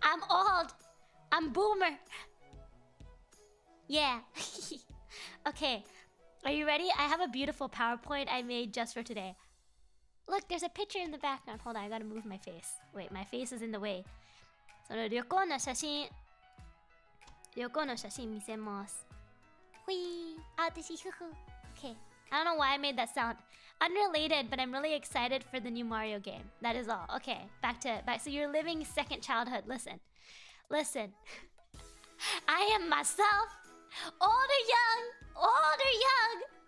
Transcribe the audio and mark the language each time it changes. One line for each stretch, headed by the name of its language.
English: I'm boomer. Yeah. Okay. Are you ready? I have a beautiful PowerPoint I made just for today. Look, there's a picture in the background. Hold on, I gotta move my face. Wait, my face is in the way.
Japanese: その旅行の写真見せます。ほい。あ、私、ふふ。
English: Okay. I don't know why I made that sound. Unrelated, but I'm really excited for the new Mario game. That is all. Okay, back. So you're living second childhood. Listen. I am myself, old or young.